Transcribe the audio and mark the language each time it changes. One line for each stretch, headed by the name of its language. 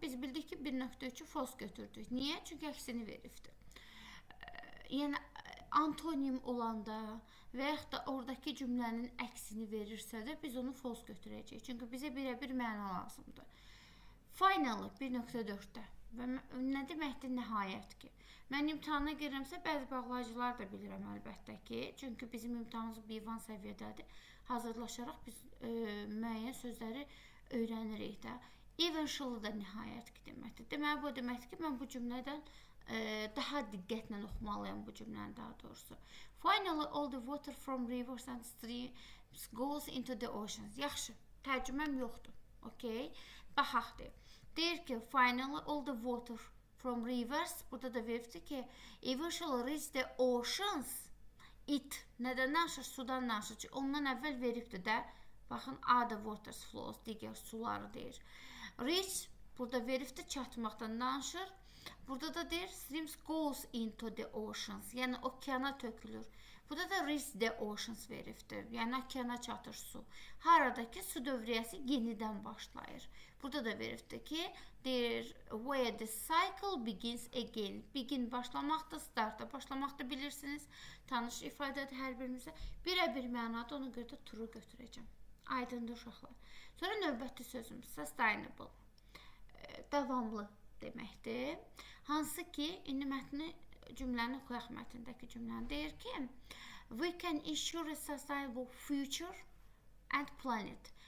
Azerbaijani: Biz bildik ki 1.3'ü false götürdük. Niyə? Çünki əksini veribdir. Yəni antonim olanda və yaxud da oradakı cümlənin əksini verirsə də biz onu false götürəcəyik. Çünki bizə birə-bir məna lazımdır. Finally 1.4-də və nə deməkdir nəhayət ki? Mən imtahana girirəmsə bəzi bağlayıcılar da bilirəm əlbəttə ki. Çünki bizim imtahanımız B1 səviyyədədir. Hazırlaşaraq biz müəyyən sözləri öyrənirik də. Eventually da nəhayət ki deməkdir. Deməli bu deməkdir ki mən bu cümlədən daha diqqətlə oxumalıyam bu cümləni daha doğrusu.
English: Finally all the water from rivers and streams goes into the oceans.
Azerbaijani: Yaxşı, tərcüməm yoxdur. Okay? Baxaq deyir. Deyir ki
English: finally all the water from rivers.
Azerbaijani: Burada da veribdir ki
English: eventually reach the oceans. It.
Azerbaijani: Nədən danışır? Sudan danışır. Ondan əvvəl veribdir də. Baxın,
English: are the waters flows.
Azerbaijani: Digər suları deyir. Reach. Burada veribdir çatmaqdan danışır. Burada da deyir
English: streams goes into the oceans.
Azerbaijani: Yəni okeana tökülür. Burada da
English: reach the oceans
Azerbaijani: veribdir. Yəni okeana çatır su. Haradakı su dövriyyəsi yenidən başlayır. Burada da veribdir ki deyir
English: where the cycle begins again.
Azerbaijani: Begin başlamaqda, startda başlamaqda bilirsiniz. Tanış ifadədir hər birimizə. Birə-bir mənada ona görə də true götürəcəm. Aydındır uşaqlar. Sonra növbəti sözümüz sustainable. Davamlı deməkdir. Hansı ki, indi mətni cümləni oxuyaq mətndəki cümləni. Deyir ki,
English: we can ensure a sustainable future and planet.